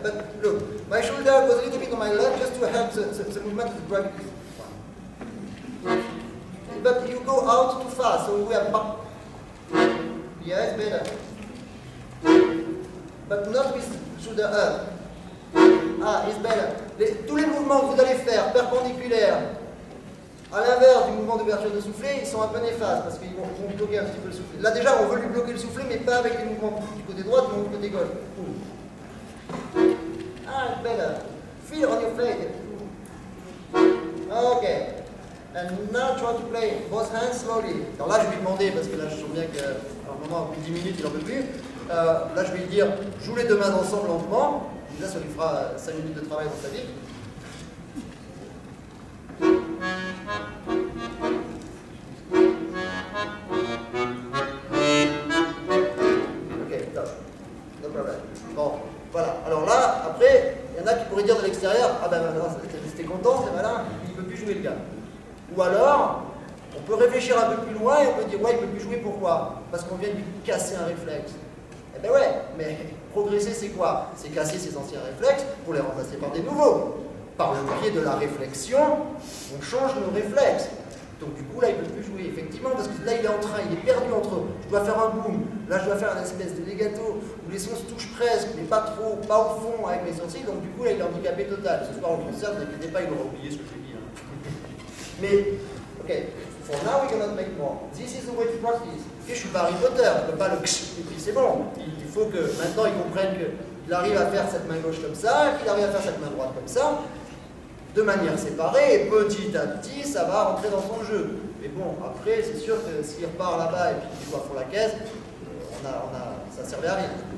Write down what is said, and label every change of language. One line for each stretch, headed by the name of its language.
English: But look, my shoulder goes a little bit on my left just to help the movement of gravity. But you go out too fast, so we have pop. Yeah, it's better. But not with shoulder up. Ah, it's better.
French: Tous les mouvements que vous allez faire perpendiculaires, à l'inverse du mouvement d'ouverture de soufflet, ils sont un peu néfastes parce qu'ils vont bloquer un petit peu le soufflet. Là déjà, on veut lui bloquer le soufflet, mais pas avec les mouvements du côté droit, mais du côté gauche.
English: Ah, it's better. Feel on your face. Okay. And now try to play both hands slowly.
French: Alors là, je vais lui demander, parce que là, je sens bien qu'à un moment, depuis 10 minutes, il n'en peut plus. Là, je vais lui dire, joue les 2 mains ensemble lentement. Déjà, ça lui fera 5 minutes de travail dans sa vie. Ok, top.
English: No problem.
French: Bon, voilà. Alors là, après, il y en a qui pourraient dire de l'extérieur, ah ben c'était content, c'est malin, il ne peut plus jouer le gars. Ou alors, on peut réfléchir un peu plus loin et on peut dire, ouais, il ne peut plus jouer, pourquoi? Parce qu'on vient de lui casser un réflexe. Eh ben ouais, mais progresser c'est quoi? C'est casser ses anciens réflexes pour les remplacer par des nouveaux. Par le biais de la réflexion, on change nos réflexes. Donc du coup là il ne peut plus jouer, effectivement, parce que là il est en train, il est perdu entre eux. Je dois faire un boom, là je dois faire une espèce de legato, où les sons se touchent presque, mais pas trop, pas au fond avec mes sourcils, donc du coup là il est handicapé total. Ce soir au concert, ne vous inquiétez pas, il aura oublié ce que j'ai dit. Hein.
English: Mais, ok, for now we cannot make more. This is the way to practice.
French: Ok, je suis pas Harry Potter, je ne peux pas le et puis c'est bon. Il faut que maintenant ils comprennent qu'il il arrive à faire cette main gauche comme ça, qu'il arrive à faire cette main droite comme ça, de manière séparée, et petit à petit, ça va rentrer dans son jeu. Mais bon, après, c'est sûr que s'il repart là-bas et puis qu'il joue à fond la caisse, ça ne servait à rien.